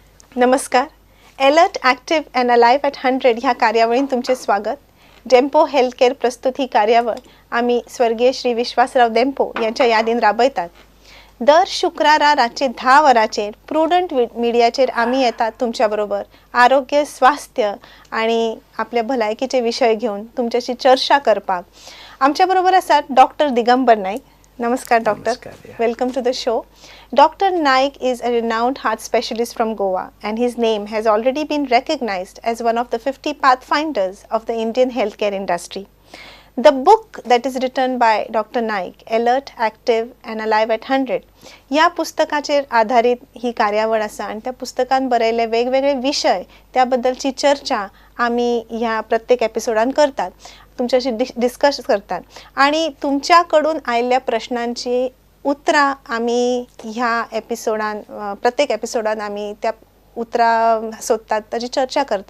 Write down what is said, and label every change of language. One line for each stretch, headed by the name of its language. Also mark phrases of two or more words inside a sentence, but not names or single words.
Konkani: नमस्कार. अलर्ट, ॲक्टिव्ह अँड अलाइव्ह ॲट 100 ह्या कार्यावळीत तुमचे स्वागत. डेम्पो हेल्थ केअर प्रस्तुत ही कार्यावळ आम्ही स्वर्गीय श्री विश्वासराव डेम्पो यांच्या यादीन राबयतात. दर शुक्रारा रातचे 10 वरांचेर प्रुडंट मिडियाचेर आम्ही येतात तुमच्या बरोबर आरोग्य, स्वास्थ्य आणि आपल्या भलायकीचे विषय घेऊन तुमच्याशी चर्चा करपाक. आमच्या बरोबर आसात डॉक्टर दिगंबर नाईक. नमस्कार डॉक्टर.
English: Welcome to the show. Dr. Naik is a renowned heart specialist from Goa and his name has already been recognized as one of the 50 pathfinders of the Indian healthcare industry. The book that is written by Dr. Naik, Alert, Active and Alive at 100,
Konkani: या पुस्तकाचेर आधारित ही कार्यावळ आसा आणि त्या पुस्तकान बरयले वेगवेगळे विषय त्याबद्दलची चर्चा आम्ही ह्या प्रत्येक एपिसोडान करतात, तुमच्याशी डिस्कस करतात आणि तुमच्याकडून आयल्या प्रश्नांची उत्तरां आम्ही ह्या एपिसोडान प्रत्येक एपिसोडान आम्ही त्या उत्तरां सोदतात, ताची चर्चा करतात.